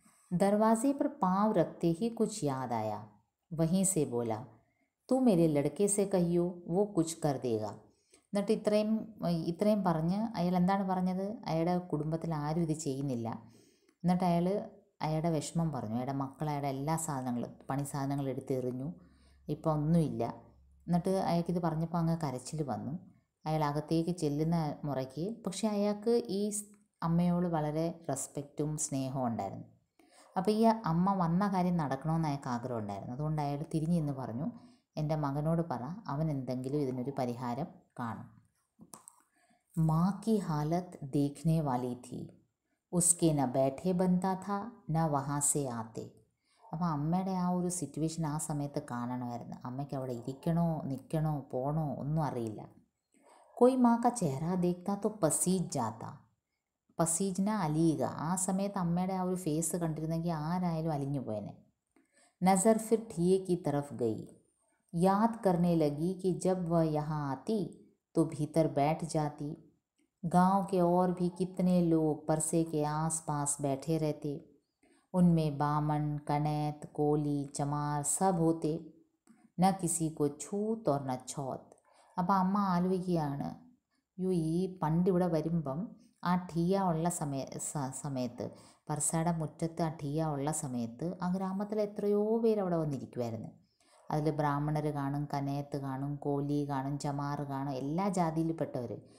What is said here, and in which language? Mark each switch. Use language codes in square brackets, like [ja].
[hi] दरवाजे पर पाँव रखते ही कुछ याद आया. वहीं से बोला, तू मेरे लड़के से कहियो वो कुछ कर देगा. [ml] എന്നിട്ട് ഇത്രയും പറഞ്ഞ് അയാൾ എന്താണ് പറഞ്ഞത്? അയാളുടെ കുടുംബത്തിൽ ആരും ഇത് ചെയ്യുന്നില്ല. എന്നിട്ട് അയാളുടെ വിഷമം പറഞ്ഞു. അയാളുടെ മക്കൾ അയാളുടെ എല്ലാ സാധനങ്ങളും പണി സാധനങ്ങൾ എടുത്തെറിഞ്ഞു, ഇപ്പോൾ ഒന്നുമില്ല. എന്നിട്ട് അയാൾക്കിത് പറഞ്ഞപ്പോൾ അങ്ങ് കരച്ചിൽ വന്നു. അയാൾ അകത്തേക്ക് ചെല്ലുന്ന മുറയ്ക്ക് പക്ഷേ അയാൾക്ക് ഈ അമ്മയോട് വളരെ റെസ്പെക്റ്റും സ്നേഹവും ഉണ്ടായിരുന്നു. അപ്പോൾ ഈ അമ്മ വന്ന കാര്യം നടക്കണമെന്ന് അയാൾക്ക് ആഗ്രഹം ഉണ്ടായിരുന്നു. അതുകൊണ്ട് അയാൾ തിരിഞ്ഞു നിന്ന് പറഞ്ഞു, എൻ്റെ മകനോട് പറ, അവൻ എന്തെങ്കിലും ഇതിനൊരു പരിഹാരം കാണും. [hi] മാ കി ഹാലത്ത് ദേഖ്നെ വാലി थी. उसके न बैठे बनता था न वहाँ से आते. [ml] അപ്പോൾ അമ്മയുടെ ആ ഒരു സിറ്റുവേഷൻ ആ സമയത്ത് കാണണമായിരുന്നു. അമ്മയ്ക്ക് അവിടെ ഇരിക്കണോ നിൽക്കണോ പോകണോ ഒന്നും അറിയില്ല. [hi] कोई माँ का चेहरा देखता तो पसीज जाता. [ml] പസീജ്ന അലിയുക. ആ സമയത്ത് അമ്മയുടെ ആ ഒരു ഫേസ് കണ്ടിരുന്നെങ്കിൽ ആരായാലും അലിഞ്ഞു പോയേനെ. [hi] नज़र फिर ठिये की तरफ गई. याद करने लगी कि जब वह यहाँ आती तो भीतर बैठ जाती. गांव के और भी कितने लोग परसे के आस पास बैठे रहते. उनमें बामन, कनैत, कोली, चमार सब होते. न किसी को छूत और न छौत. [ml] അപ്പോൾ അമ്മ ആലോചിക്കുകയാണ്, ഈ പണ്ട് ഇവിടെ വരുമ്പം ആ ഠിയ ഉള്ള സമയത്ത് പർസയുടെ മുറ്റത്ത് ആ ഠിയ ഉള്ള സമയത്ത് ആ ഗ്രാമത്തിൽ എത്രയോ പേര് അവിടെ വന്നിരിക്കുമായിരുന്നു. അതിൽ ബ്രാഹ്മണർ കാണും, കനയത്ത് കാണും, കോലി കാണും, ചമാർ കാണും, എല്ലാ ജാതിയിൽപ്പെട്ടവർ.